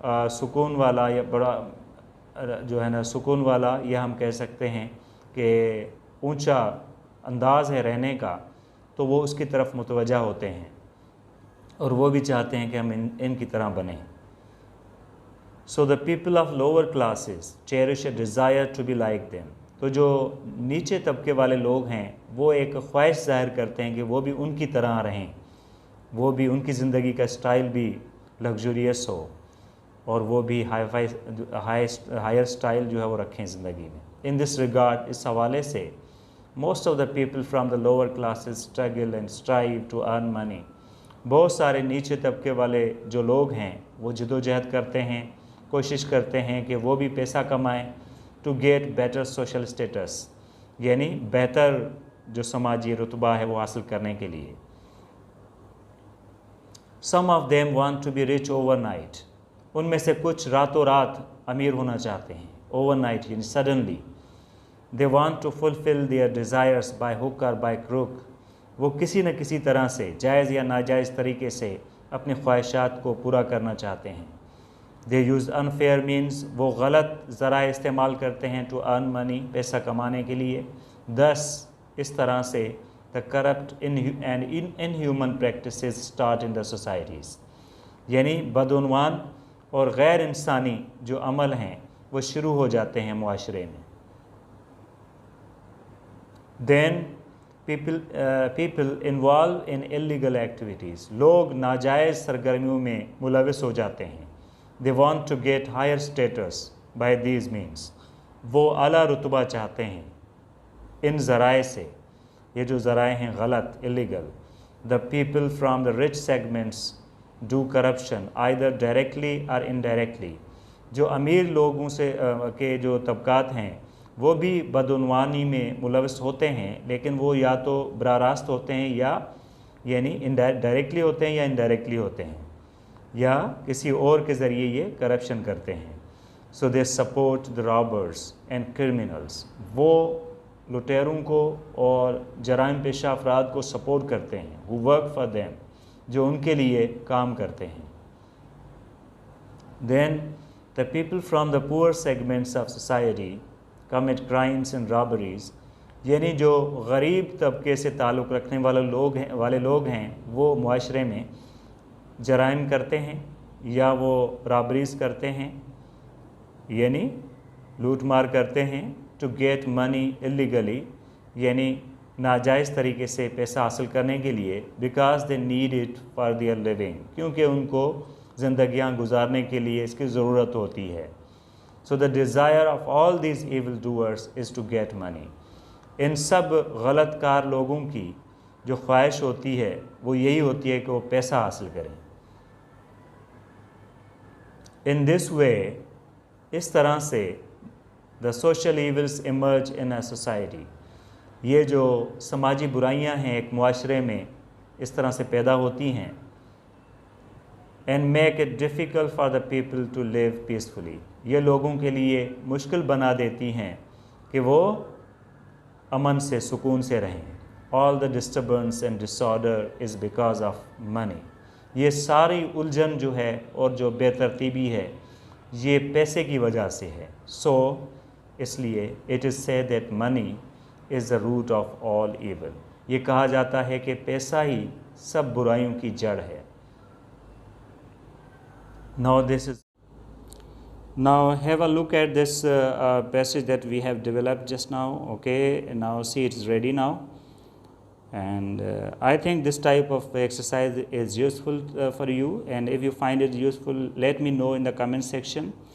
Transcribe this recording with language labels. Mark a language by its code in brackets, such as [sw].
[ur] سکون والا یا بڑا جو ہے نا سکون والا، یا ہم کہہ سکتے ہیں کہ اونچا انداز ہے رہنے کا، تو وہ اس کی طرف متوجہ ہوتے ہیں اور وہ بھی چاہتے ہیں کہ ہم ان کی طرح بنیں. [en] So the people of lower classes cherish a desire to be like them. [ur] تو جو نیچے طبقے والے لوگ ہیں وہ ایک خواہش ظاہر کرتے ہیں کہ وہ بھی ان کی طرح رہیں، وہ بھی ان کی زندگی کا اسٹائل بھی لگژریس ہو اور وہ بھی ہائر اسٹائل جو ہے وہ رکھیں زندگی میں. [en] In this regard [ur] اس حوالے سے [en] most of the people from the lower classes struggle and strive to earn money. [ur] بہت سارے نیچے طبقے والے جو لوگ ہیں وہ جدوجہد کرتے ہیں، کوشش کرتے ہیں کہ وہ بھی پیسہ کمائیں [en] to get better social status, [ur] یعنی بہتر جو سماجی رتبہ ہے وہ حاصل کرنے کے لیے. [en] Some of them want to be rich overnight. [ur] ان میں سے کچھ راتوں رات امیر ہونا چاہتے ہیں، اوور نائٹ یعنی suddenly. [en] They want to fulfil their desires by hook or by crook. [ur] وہ کسی نہ کسی طرح سے جائز یا ناجائز طریقے سے اپنی خواہشات کو پورا کرنا چاہتے ہیں. [en] They use unfair means. [ur] وہ غلط ذرائع استعمال کرتے ہیں [en] to earn money, [ur] پیسہ کمانے کے لیے. [en] thus [ur] اس طرح سے [en] the corrupt and inhuman practices start in the societies. [ur] یعنی بدعنوان اور غیر انسانی جو عمل ہیں وہ شروع ہو جاتے ہیں معاشرے میں. [en] then people involved in illegal activities. [ur] لوگ ناجائز سرگرمیوں میں ملوث ہو جاتے ہیں. [en] they want to get higher status by these means. [ur] وہ اعلیٰ رتبہ چاہتے ہیں ان ذرائع سے. یہ جو ذرائع ہیں غلط illegal. [en] the people from the rich segments do corruption either directly or indirectly. [ur] جو امیر لوگوں سے کے جو طبقات ہیں وہ بھی بدعنوانی میں ملوث ہوتے ہیں، لیکن وہ یا تو براہ راست ہوتے ہیں یا یعنی ڈائریکٹلی ہوتے ہیں یا انڈائریکٹلی ہوتے ہیں، یا کسی اور کے ذریعے یہ کرپشن کرتے ہیں. [en] So they support the robbers and criminals. [ur] وہ لٹیروں کو اور جرائم پیشہ افراد کو سپورٹ کرتے ہیں. [en] who work for them. [ur] جو ان کے لیے کام کرتے ہیں. [en] then the people from the poor segments of society commit crimes and robberies. [ur] یعنی جو غریب طبقے سے تعلق رکھنے والے لوگ ہیں وہ معاشرے میں جرائم کرتے ہیں یا وہ رابریز کرتے ہیں، یعنی لوٹ مار کرتے ہیں. [en] to get money illegally [ur] یعنی ناجائز طریقے سے پیسہ حاصل کرنے کے لیے. [en] Because they need it for their living. [ur] کیونکہ ان کو زندگیاں گزارنے کے لیے اس کی ضرورت ہوتی ہے. [en] So the desire of all these evil doers is to get money. [ur] ان سب غلط کار لوگوں کی جو خواہش ہوتی ہے وہ یہی ہوتی ہے کہ وہ پیسہ حاصل کریں. [en] in this way [ur] اس طرح سے [en] The social evils emerge in a society. [ur] یہ جو سماجی برائیاں ہیں ایک معاشرے میں اس طرح سے پیدا ہوتی ہیں. [en] And make it difficult for the people to live peacefully. [ur] یہ لوگوں کے لیے مشکل بنا دیتی ہیں کہ وہ امن سے سکون سے رہیں. [en] All the disturbance and disorder is because of money. [ur] یہ ساری الجھن جو ہے اور جو بے ترتیبی ہے یہ پیسے کی وجہ سے ہے. [en] سو [ur] اس لیے [en] It is said that money is the root of all evil. [ur] یہ کہا جاتا ہے کہ پیسہ ہی سب برائیوں کی جڑ ہے. [en] Now have a look at this passage that we have developed just now. Okay, now see it is ready now. And I think this type of exercise is useful for you, and if you find it useful, let me know in the comment section.